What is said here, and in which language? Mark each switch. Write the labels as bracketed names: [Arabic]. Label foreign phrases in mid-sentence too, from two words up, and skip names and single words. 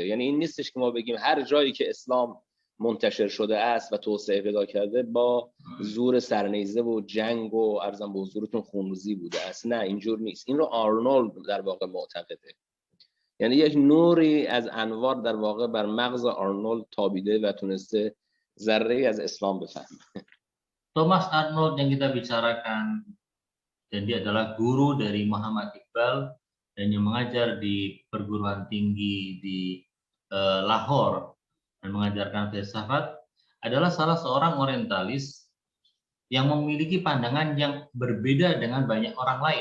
[Persian] یعنی این نیستش که ما بگیم هر جایی که اسلام منتشر شده است و توسعه پیدا کرده با زور سرنیزه و جنگ و عرضم به حضورتون خونریزی بوده است. نه، اینجور نیست. این رو آرنولد در واقع معتقده. یعنی یک نوری از انوار در واقع بر مغز آرنولد تابیده و تونسته ذره‌ای از اسلام بفهمه. [Indonesian] Thomas Arnold yang kita bicarakan, dan dia adalah guru dari Muhammad Iqbal dan yang mengajar di perguruan tinggi di Lahore dan mengajarkan filsafat, adalah salah seorang orientalis yang memiliki pandangan yang berbeda dengan banyak orang lain.